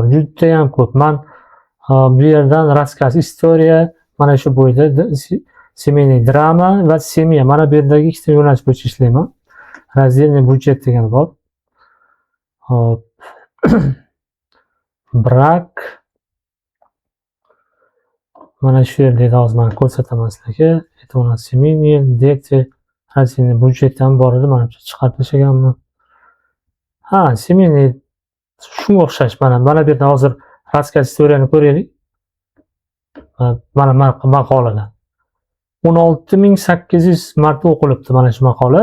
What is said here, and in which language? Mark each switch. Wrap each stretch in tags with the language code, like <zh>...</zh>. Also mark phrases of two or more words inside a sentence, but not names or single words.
<uz>Juda ham ko'p. Men bu yerdan</uz> <ru>рассказ, история,</ru> <uz>mana shu bo'yda</uz> <ru>семейный драма</ru> <uz>va семья. Mana bu yerdagi ikkita yo'nalish bo'yicha ishlayman.</uz> <ru>Раздельный бюджет</ru> <uz>degan bor. Hop. Brak. Mana shu yerda hozir men ko'rsataman sizlarga.</uz> <ru>Это у нас семейные, дети, раздельный budjet</ru> <uz>ham bor edi. Mana bu chiqarib tashlaganman. Ha, семейный shunga o'xshash mana bu yerda hozir рассказ, istoriyani ko'raylik. Mana maqolalar. 16800 marta o'qilibdi mana shu maqola.</uz>